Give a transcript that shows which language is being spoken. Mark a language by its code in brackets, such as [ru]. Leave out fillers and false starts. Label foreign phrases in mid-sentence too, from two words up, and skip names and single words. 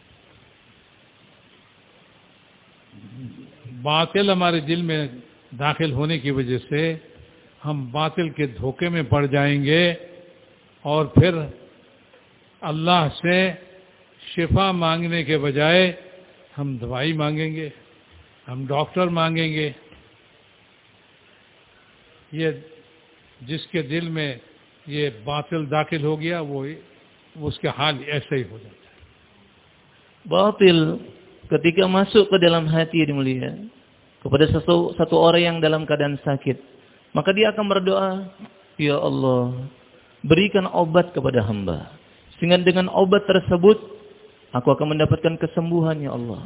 [hi] बातिल हमारे दिल में दाखिल होने की वजह से हम बातिल के धोखे में पड़ जाएंगे और फिर अल्लाह से शिफा मांगने के बजाय हम दवाई मांगेंगे, हम डॉक्टर मांगेंगे। ये जिसके दिल में ये बातिल दाखिल हो गया वो उसका हाल ऐसा ही हो जाता है। [id] Batil ketika masuk ke dalam hati yang mulia kepada satu orang yang dalam keadaan sakit, maka dia akan berdoa, ya Allah, berikan obat kepada hamba, sehingga dengan obat tersebut aku akan mendapatkan kesembuhan, ya Allah.